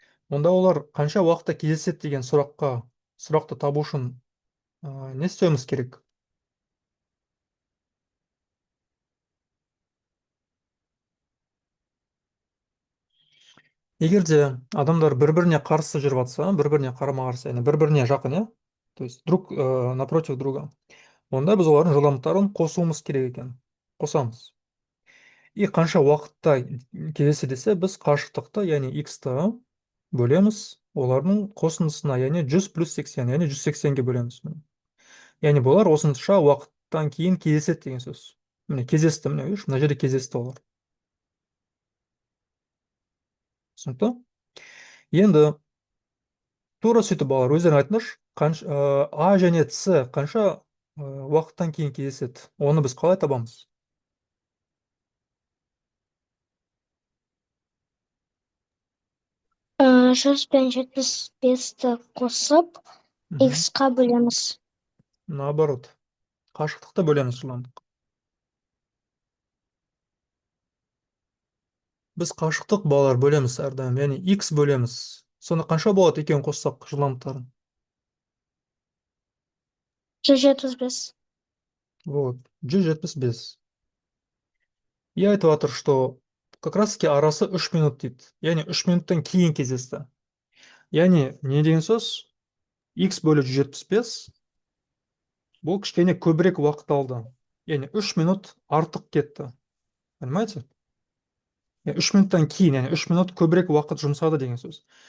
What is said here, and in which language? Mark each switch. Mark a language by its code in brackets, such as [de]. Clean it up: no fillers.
[kk] Онда олар қанша уақытта кездеседі деген сұрақты табу үшін не істеуіміз керек? Егер де адамдар бір-біріне қарсы жүріп жатса, бір-біріне қарама-қарсы, яғни бір-біріне жақын, иә? [ru] То есть друг напротив друга. [kk] Онда біз олардың жылдамдықтарын қосуымыз керек екен. Қосамыз. И қанша уақытта кездессе десе, біз қашықтықты, яғни x-ті бөлеміз олардың қосындысына, яғни 100 плюс 80, яғни 180-ге бөлеміз. Яғни бұлар осынша уақыттан кейін кездеседі деген сөз. Міне кездесті, міне мына жерде кездесті олар. Түсінікті? Енді тура сөйтіп балалар өздерің айтыңызшы, А және С қанша уақыттан кейін кездеседі? Оны біз қалай табамыз? Жүз бен 75-ті қосып, X-қа бөлеміз. [ru] Наоборот, [kk] қашықтықты бөлеміз жылдамдық. Біз қашықтық балалар бөлеміз әрдайым, яғни X бөлеміз. Сонда қанша болады екеуін қоссақ жылдамдықтарын? 175. Вот, 175. И айтып жатыр, [ru] что как раз таки [kk] арасы 3 минут дейді. Яғни 3 минуттан кейін кездесті. Яғни не деген сөз? X бөлі 175 бұл кішкене көбірек уақыт алды. Яғни 3 минут артық кетті. [ru] Понимаете? [kk] 3 минуттан кейін, яғни 3 минут көбірек уақыт жұмсады деген сөз.